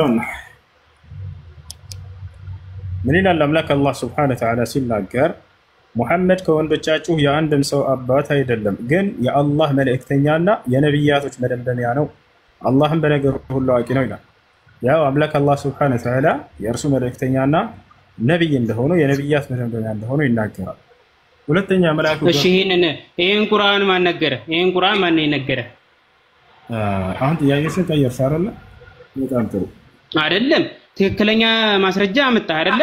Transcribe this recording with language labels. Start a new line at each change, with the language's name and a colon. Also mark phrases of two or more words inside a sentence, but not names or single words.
Arabic: من إلى الأملاك الله سبحانه وتعالى
Amharic: ሲናገር ሙሐመድ ከወንዶቻችሁ የአንድም ሰው አባት አይደለም፣ ግን የአላህ መልእክተኛና የነብያቶች መደምደሚያ ነው፣ አላህም በነገሩ ሁሉ አዋቂ ነው ይላል። ያው አምላክ አላህ
Arabic: سبحانه وتعالى
Amharic: የእርሱ መልእክተኛና ነብይ እንደሆኑ የነብያት መደምደሚያ እንደሆኑ ይናገራል። ሁለተኛ መልአኩ እሺ ይሄን ቁርአን ማን ነገረ? ይሄን ቁርአን ማን ነው የነገረ? አሁን ጥያቄሽን ቀየርሽ አይደለ? በጣም ጥሩ አይደለም። ትክክለኛ ማስረጃ አመጣ አይደለ?